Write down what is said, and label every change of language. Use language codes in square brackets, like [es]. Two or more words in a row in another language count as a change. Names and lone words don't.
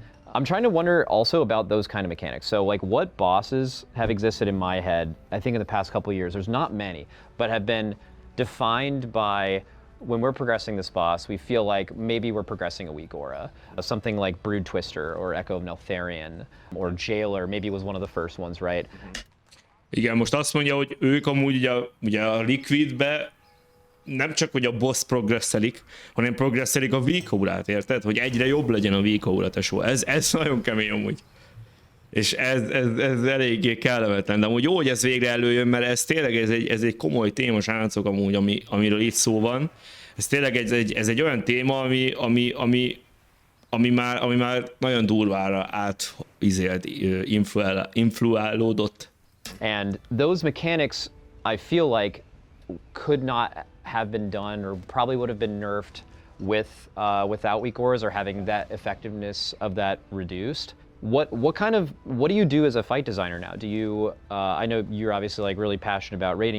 [en] I'm trying to wonder also about those kind of mechanics. So like what bosses have existed in my head, I think in the past couple of years, there's not many, but have been defined by when we're progressing this boss, we feel like maybe we're progressing a weak aura. Something like Brood Twister or Echo of Neltharion or Jailer maybe was one of the first ones, right? [hu] Igen, most azt mondja, hogy ők amúgy ugye a Liquidbe nem csak, hogy a boss progresszelik, hanem progresszelik a VK-órát, érted? Hogy egyre jobb legyen a VK-óra, tesó. Ez nagyon kemény amúgy. És ez eléggé kellemetlen. De amúgy jó, hogy ez végre előjön, mert ez tényleg ez egy komoly téma, srácok, amúgy, amiről itt szó van. Ez tényleg ez egy olyan téma, ami már nagyon durvára influálódott. [en] And those mechanics, I feel like, could not have been done or probably would have been nerfed without weak ores or having that effectiveness of that reduced. What do you do as a fight designer now? Do you I know you're obviously like really passionate about raiding.